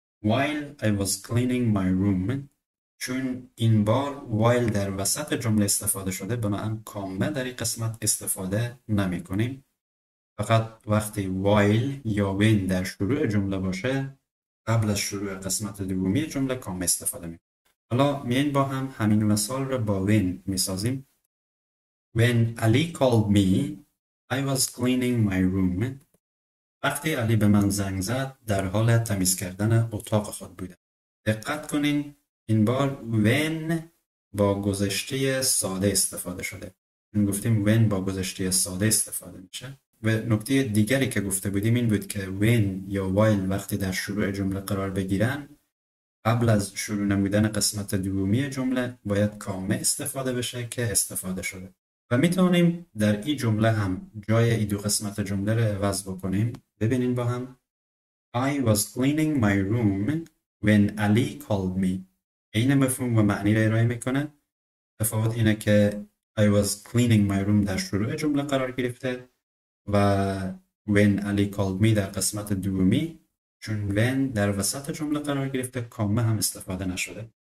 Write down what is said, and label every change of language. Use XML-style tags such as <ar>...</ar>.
<en>While I was cleaning my room</en> <fa>چون این بار while در وسط جمله استفاده شده بنابراین کامه در این قسمت استفاده نمی کنیم. فقط وقتی while یا when در شروع جمله باشه قبل از شروع قسمت دومی جمله کامه استفاده می کنیم. حالا میایم با هم همین مثال رو با when می سازیم.</fa> <en>When Ali called me I was cleaning my room.</en> <fa>وقتی علی به من زنگ زد در حال تمیز کردن اتاق خود بودم. دقت کنین این بار when با گذشته ساده استفاده شده. گفتیم when با گذشته ساده استفاده میشه. و نکته دیگری که گفته بودیم این بود که when یا while وقتی در شروع جمله قرار بگیرن قبل از شروع نمودن قسمت دومی جمله باید کامه استفاده بشه که استفاده شده. و میتونیم در این جمله هم جای این دو قسمت جمله رو عوض بکنیم. ببینیم با هم</fa> <en>I was cleaning my room when Ali called me.</en> <fa>این مفهوم و معنی رو ارائه میکنه. تفاوت اینه که</fa> <en>I was cleaning my room</en> <fa>در شروع جمله قرار گرفته و</fa> <en>when Ali called me</en> <fa>در قسمت دومی چون when در وسط جمله قرار گرفته کامه هم استفاده نشده.</fa>